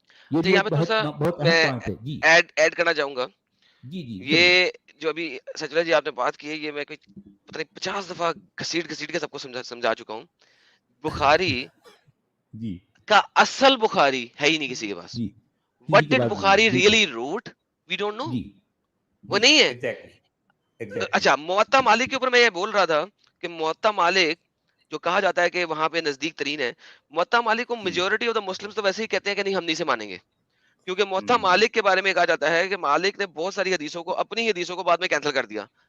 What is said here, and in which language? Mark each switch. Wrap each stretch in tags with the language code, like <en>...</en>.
<ur>یہ بھی بہت اہم پوائنٹ ہے. جی ایڈ کرنا چاہوں گا. جی یہ جو ابھی سچلا جی آپ نے بات کی ہے, یہ میں کوئی پتہ نہیں 50 دفعہ گھسیٹ کے سب کو سمجھا چکا ہوں. بخاری جی کا اصل بخاری ہے ہی نہیں کسی کے پاس.</ur> <en>What did Bukhari really wrote? We don't know.</en> <ur>وہ نہیں ہے. اچھا موطا مالک کے اوپر میں یہ بول رہا تھا کہ موطا مالک جو کہا جاتا ہے کہ وہاں پہ نزدیک ترین ہے, موطا مالک کو</ur> <en>majority of the Muslims</en> <ur>تو ویسے ہی کہتے ہیں کہ نہیں ہم نہیں سے مانیں گے, کیونکہ موطا مالک کے بارے میں کہا جاتا ہے کہ مالک نے بہت ساری حدیثوں کو, اپنی حدیثوں کو بعد میں کینسل کر دیا.</ur>